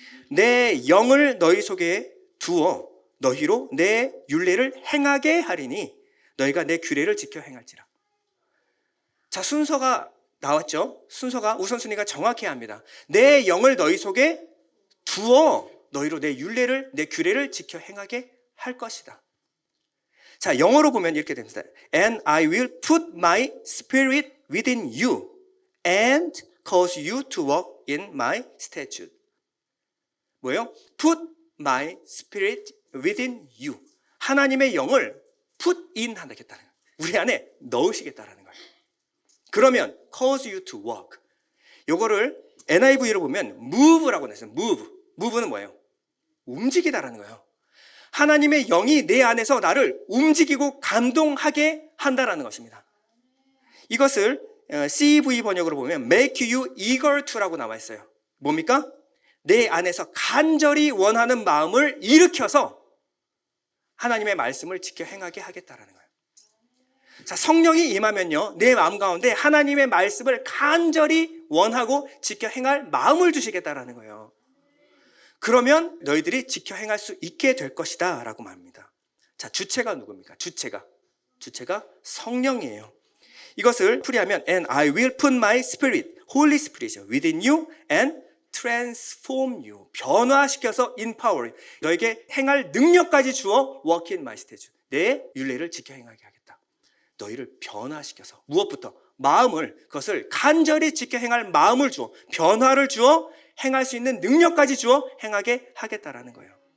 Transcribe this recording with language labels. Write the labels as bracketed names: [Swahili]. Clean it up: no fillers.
[Korean] 내 영을 너희 속에 두어 너희로 내 율례를 행하게 하리니 너희가 내 규례를 지켜 행할지라. 자, 순서가 나왔죠? 순서가, 우선순위가 정확해야 합니다. 내 영을 너희 속에 두어 너희로 내 율례를, 내 규례를 지켜 행하게 할 것이다. 자, 영어로 보면 이렇게 됩니다. [English] And I will put my spirit within you and cause you to walk in my statute. [Korean] 뭐예요? [English] Put my spirit within you. [Korean] 하나님의 영을 [English] put in [Korean] 하겠다는 거예요. 우리 안에 넣으시겠다라는 거예요. 그러면 [English] cause you to walk. [Korean] 요거를 NIV로 보면 move라고 했어요. move. move는 뭐예요? 움직이다라는 거예요. 하나님의 영이 내 안에서 나를 움직이고 감동하게 한다라는 것입니다. 이것을 CEV 번역으로 보면 [English] make you eager to [Korean] 라고 나와 있어요. 뭡니까? 내 안에서 간절히 원하는 마음을 일으켜서 하나님의 말씀을 지켜 행하게 하겠다라는 거예요. 자, 성령이 임하면요, 내 마음 가운데 하나님의 말씀을 간절히 원하고 지켜 행할 마음을 주시겠다라는 거예요. 그러면 너희들이 지켜 행할 수 있게 될 것이다 라고 말합니다. 자, 주체가 누굽니까? 주체가 성령이에요. 이것을 풀이하면 [English] And I will put my spirit, Holy Spirit within you and transform you. [Korean] 변화시켜서 [English] empower. [Korean] 너에게 행할 능력까지 주어 [English] walk in my statute. [Korean] 내 율례를 지켜 행하게 하겠다. 너희를 변화시켜서 무엇부터? 마음을, 그것을 간절히 지켜 행할 마음을 주어, 변화를 주어 행할 수 있는 능력까지 주어 행하게 하겠다라는 거예요.